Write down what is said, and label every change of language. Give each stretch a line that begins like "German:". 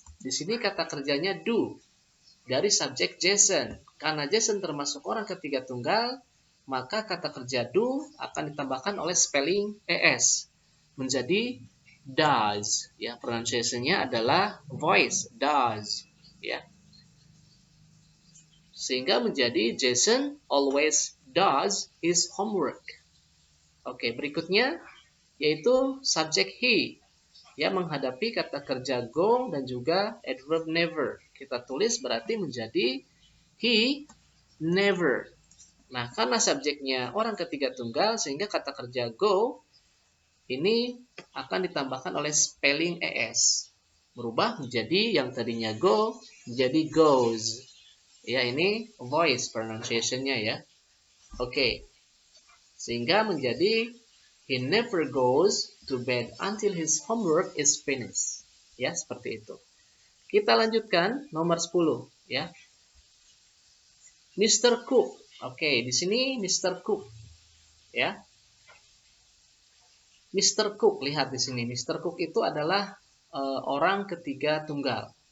Indonesian: Di sini kata kerjanya do dari subjek Jason. Karena Jason termasuk orang ketiga tunggal, maka kata kerja do akan ditambahkan oleh spelling es menjadi does, ya, pronunciation-nya adalah voice, does, ya. Sehingga menjadi
English: Jason always does his homework.
Indonesian: Oke, berikutnya yaitu subjek he, ya, menghadapi kata kerja go dan juga adverb never. Kita tulis berarti menjadi he never. Nah, karena subjeknya orang ketiga tunggal, sehingga kata kerja go ini akan ditambahkan oleh spelling es, berubah menjadi yang tadinya go menjadi goes. Ya, ini voice pronunciation-nya ya. Oke. Sehingga menjadi
English: he never goes to bed until his homework is finished.
Indonesian: Ya, seperti itu. Kita lanjutkan nomor 10 ya. Mr. Cook. Oke, di sini Mr. Cook. Ya. Mr. Cook, lihat di sini. Mr. Cook itu adalah orang ketiga tunggal.